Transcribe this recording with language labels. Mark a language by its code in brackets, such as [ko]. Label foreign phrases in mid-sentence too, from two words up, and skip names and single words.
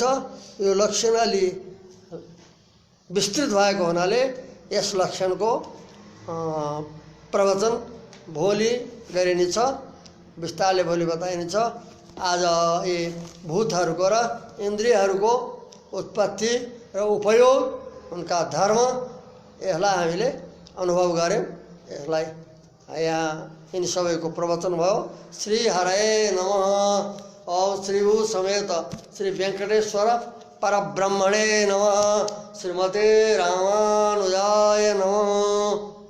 [ne] यो लक्षण अलि विस्तृत भएको हुनाले यस लक्षणको प्रवचन भोलि गरिनेछ, विस्तारले भोलि बताइनेछ। आज यी भूतहरूको र इन्द्रियहरूको उत्पत्ति र उपयोग, उनका धर्म, यसलाई हामीले अनुभव गऱ्यौँ। यसलाई यहाँ यिनी सबैको प्रवचन भयो। [sa] श्री हरये नमः। ओम श्री भू समेत श्री वेंकटेश्वर परब्रह्मणे नमः। श्रीमते रामानुजाय नमः।